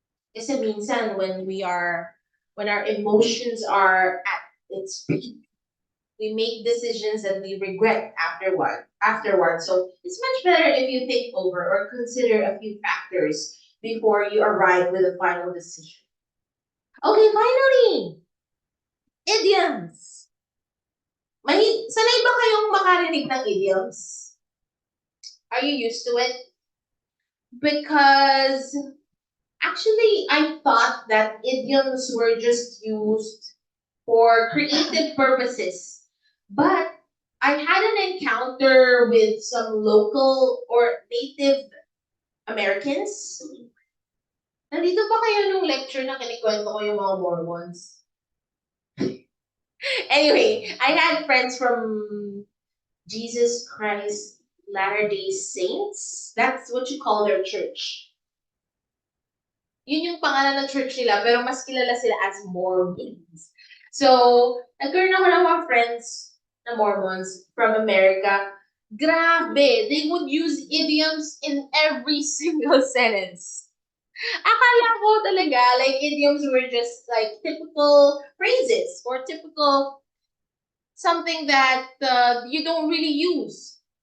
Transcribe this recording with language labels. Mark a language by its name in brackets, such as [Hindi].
[Filipino] Kasi minsan [English] when our emotions are at its peak, we make decisions that we regret afterward. So it's much better if you think over or consider a few factors before you arrive with a final decision. Okay, finally, idioms. [Filipino] Sanay ba kayong makarinig ng idioms? [English] Are you used to it? Because actually, I thought that idioms were just used for creative purposes. But I had an encounter with some local or Native Americans. [Filipino] Nandito ba kayo nung lecture na kinikwento ko yung mga Mormons? [English] Anyway, I had friends from Jesus Christ Latter-day Saints. That's what you call their church. [Filipino] Yun yung pangalan ng church nila, pero mas kilala sila as Mormons. So, nagkaroon ako ng mga friends na Mormons [English] from America. [Filipino] Grabe, [English] they would use idioms in every single sentence. [Filipino] Akala ko talaga, [English] like, idioms were just, like, typical phrases or typical something that you don't really use.